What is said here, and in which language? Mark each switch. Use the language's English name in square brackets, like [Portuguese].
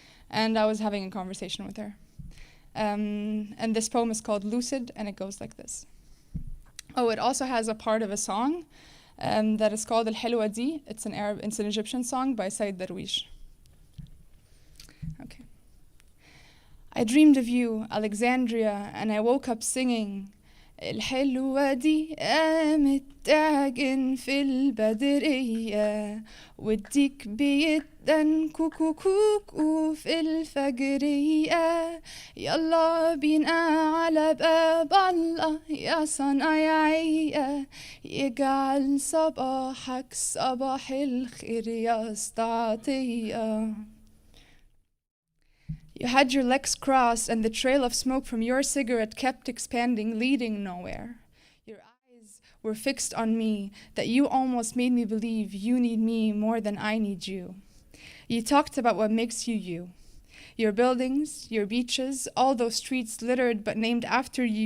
[English] And I was having a conversation with her. And this poem is called Lucid, and it goes like this. Oh, it also has a part of a song that is called Al Helwa Di. It's an Egyptian song by Said Darwish. Okay. I dreamed of you, Alexandria, and I woke up singing [Arabic] الحلوة دي قامت تعجن في البدرية والديك بيدن كوكو كوكو في الفجرية يلا بينا على باب الله يا صنايعية يجعل صباحك صباح الخير يا استعطية. [English] You had your legs crossed, and the trail of smoke from your cigarette kept expanding, leading nowhere. Your eyes were fixed on me, that you almost made me believe you need me more than I need you. You talked about what makes you you. Your buildings, your beaches, all those streets littered but named after you.